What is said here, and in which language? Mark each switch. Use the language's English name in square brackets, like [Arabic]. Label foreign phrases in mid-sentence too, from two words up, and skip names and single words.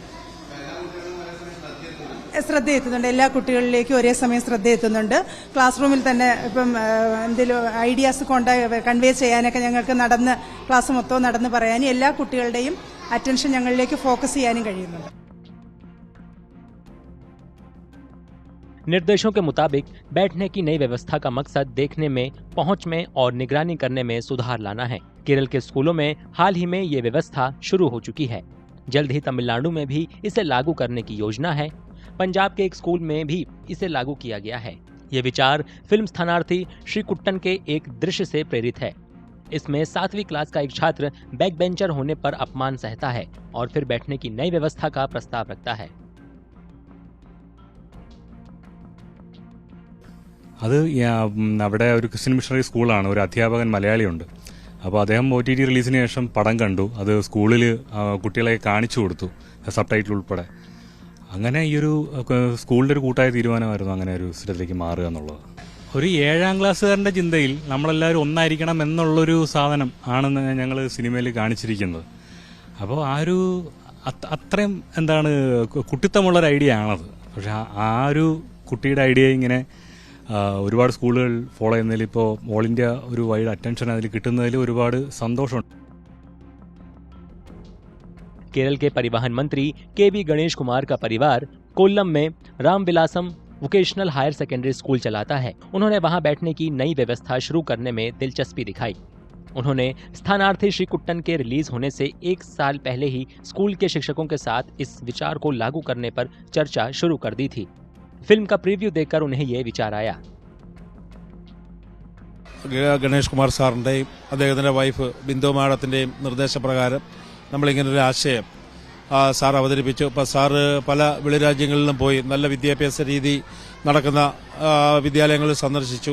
[Malayalam] ശ്രദ്ധ എത്തുന്നുണ്ട്. എല്ലാ കുട്ടികളിലേക്കും ഒരേ സമയം ശ്രദ്ധ എത്തുന്നുണ്ട്. ക്ലാസ് റൂമിൽ തന്നെ ഇപ്പം എന്തെങ്കിലും [English] ideas convey [Malayalam] ചെയ്യാനൊക്കെ ഞങ്ങൾക്ക് ക്ലാസ് മൊത്തം നടന്ന് പറയാനും എല്ലാ കുട്ടികളുടെയും അറ്റൻഷൻ ഞങ്ങളിലേക്ക് ഫോക്കസ് ചെയ്യാനും കഴിയുന്നുണ്ട്. [Hindi] निर्देशों के मुताबिक बैठने की नई व्यवस्था का मकसद देखने में, पहुंच में और निगरानी करने में सुधार लाना है। केरल के स्कूलों में हाल ही में ये व्यवस्था शुरू हो चुकी है। जल्द ही तमिलनाडु में भी इसे लागू करने की योजना है। पंजाब के एक स्कूल में भी इसे लागू किया गया है। ये विचार फिल्म स्थानार्थी श्रीकुट्टन के एक दृश्य से प्रेरित है। इसमें 7वीं क्लास का एक छात्र [English] back bencher [Hindi] होने पर अपमान सहता है और फिर बैठने की नई व्यवस्था का प्रस्ताव रखता है। [Malayalam] അത് അവിടെ ഒരു ക്രിസ്ത്യൻ മിഷണറി സ്കൂളാണ്. ഒരു അധ്യാപകൻ മലയാളിയുണ്ട്. അപ്പോൾ അദ്ദേഹം OTT റിലീസിന് ശേഷം പടം കണ്ടു. അത് സ്കൂളിൽ കുട്ടികളെ കാണിച്ചു കൊടുത്തു, [English] sub title [Malayalam] ഉൾപ്പെടെ. അങ്ങനെ ഈ ഒരു സ്കൂളിൻ്റെ ഒരു കൂട്ടായ തീരുമാനമായിരുന്നു അങ്ങനെ ഒരു സ്ഥലത്തേക്ക് മാറുക എന്നുള്ളത്. ഒരു 7ാം ക്ലാസ്സുകാരൻ്റെ ചിന്തയിൽ നമ്മളെല്ലാവരും ഒന്നായിരിക്കണം എന്നുള്ളൊരു സാധനം ആണെന്ന് ഞങ്ങൾ സിനിമയിൽ കാണിച്ചിരിക്കുന്നത്. അപ്പോൾ ആ ഒരു അത്രയും കുട്ടിത്തമുള്ളൊരു ഐഡിയ ആണത്. പക്ഷെ ആ ഒരു കുട്ടിയുടെ ഐഡിയ ഇങ്ങനെ ഒരുപാട് സ്കൂളുകൾ ഫോളോ ചെയ്യുന്നതിൽ ഇപ്പോൾ [English] all India [Malayalam] ഒരു [English] wide attention [Malayalam] അതിൽ കിട്ടുന്നതിൽ ഒരുപാട് സന്തോഷമുണ്ട്. [Hindi] केरल के परिवहन मंत्री KB गणेश कुमार का परिवार कोल्लम में रामविलासम वोकेशनल हायर सेकेंडरी स्कूल चलाता है। उन्होंने वहां बैठने की नई व्यवस्था शुरू करने में दिलचस्पी दिखाई। उन्होंने स्थानार्थी श्रीकुट्टन के रिलीज होने से 1 साल पहले ही स्कूल के शिक्षकों के साथ इस विचार को लागू करने पर चर्चा शुरू कर दी थी। फिल्म का प्रीव्यू देखकर उन्हें ये विचार आया। [Malayalam] ഗണേഷ് കുമാർ സാറിൻ്റെയും അദ്ദേഹത്തിൻ്റെ വൈഫ് ബിന്ദു മാഡത്തിൻ്റെയും നിർദ്ദേശപ്രകാരം നമ്മളിങ്ങനൊരു ആശയം സാർ അവതരിപ്പിച്ചു. ഇപ്പോൾ സാറ് പല വെളിരാജ്യങ്ങളിലും പോയി നല്ല വിദ്യാഭ്യാസ രീതി നടക്കുന്ന വിദ്യാലയങ്ങളിൽ സന്ദർശിച്ചു.